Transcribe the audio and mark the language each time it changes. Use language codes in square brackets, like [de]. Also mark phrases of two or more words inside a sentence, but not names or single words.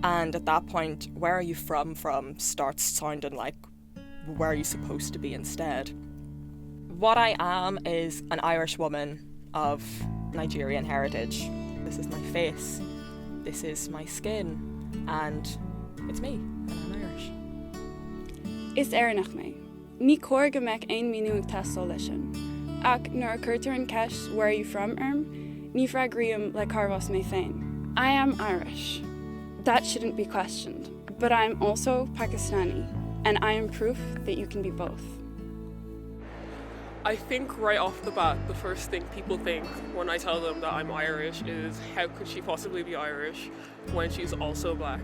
[en] And at that point, where are you from starts sounding like, where are you supposed to be instead? What I am is an Irish woman of Nigerian heritage. This is my face, this is my skin, and it's me, and I'm Irish. [ga] Is Éireannach mé. Ní cóir go mbeadh aon míniú ag teastáil leis sin. Ach nuair a cuirtear an ceist [en] where are you from [ga] ní freagraíam le carvas mé féin. [en] I am Irish. That shouldn't be questioned. But I am also Pakistani, and I am proof that you can be both. I think right off the bat, the first thing people think when I tell them that I'm Irish is, how could she possibly be Irish when she's also black?